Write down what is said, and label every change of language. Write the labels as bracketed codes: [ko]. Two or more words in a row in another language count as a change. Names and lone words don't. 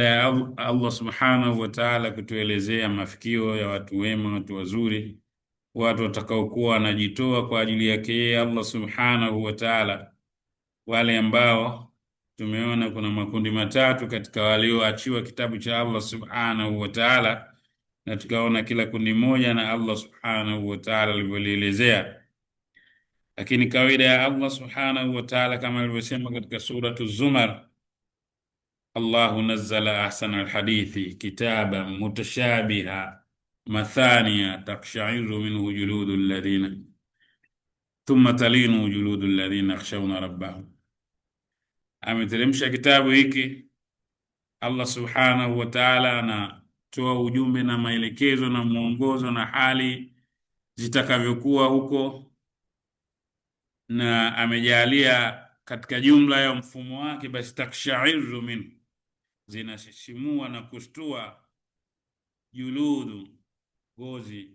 [sw] ya Allah [ar] سبحانه وتعالى [sw] kutuelezea mafikio ya watu wema, watu wazuri, watu watakaokuwa wanajitoa kwa ajili yake yeye Allah [ar] سبحانه وتعالى, [sw] wale ambao tumeona kuna makundi matatu katika walioachiwa kitabu cha Allah [ar] سبحانه وتعالى, [sw] na tukaona kila kundi moja na Allah [ar] سبحانه وتعالى [sw] alivyolielezea. Lakini kawaida ya [ar] Allah سبحانه وتعالى [sw] kama alivyosema katika suratu Zumar, [ar] الله نزل أحسن الحديث كتابا متشابها مثاني تقشعر منه جلود الذين ثم تلين جلود الذين يخشون ربهم. [sw] Ameteremsha kitabu hiki Allah [ar] سبحانه وتعالى [sw] anatoa ujumbe na maelekezo na mwongozo na hali zitakavyokuwa huko, na amejalia katika jumla ya mfumo wake basi [ar] تقشعر من, [sw] zinasisimua na kushtua, juludu, gozi.